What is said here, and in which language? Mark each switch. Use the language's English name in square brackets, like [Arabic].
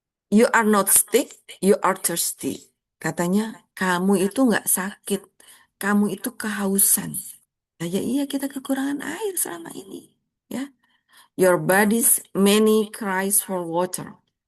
[English] You are not sick, you are thirsty. [Indonesian] Katanya, kamu itu nggak sakit, kamu itu kehausan. Ya iya kita kekurangan air selama ini. [English] Ya, your body's many cries for water.